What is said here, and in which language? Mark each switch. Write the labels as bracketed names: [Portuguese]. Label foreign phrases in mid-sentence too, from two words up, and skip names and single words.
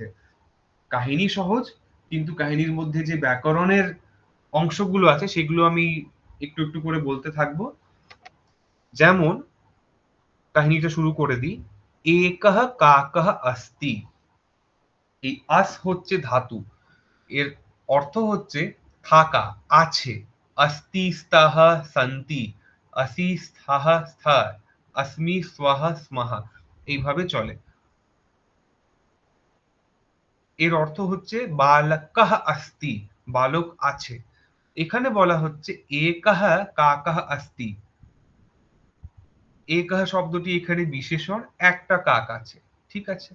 [Bangla] কাহিনী সহজ, কিন্তু কাহিনীর মধ্যে যে ব্যাকরণের অংশগুলো আছে সেগুলো আমি একটু একটু করে বলতে থাকবো। যেমন কাহিনীটা শুরু করে দিই। [Sanskrit] একহ কাকহ अस्ति, [Bangla] এই আস হচ্ছে ধাতু, এর অর্থ হচ্ছে থাকা, আছে। [Sanskrit] अस्ति स्तः सन्ति, असि স্থः স্থা, अस्मि स्वः স্মः, [Bangla] এইভাবে চলে। এর অর্থ হচ্ছে [Sanskrit] বালকः अस्ति, [Bangla] বালক আছে। এখানে বলা হচ্ছে [Sanskrit] একः কাকः अस्ति, [Bangla] একः শব্দটি এখানে বিশেষণ, একটা কাক আছে, ঠিক আছে।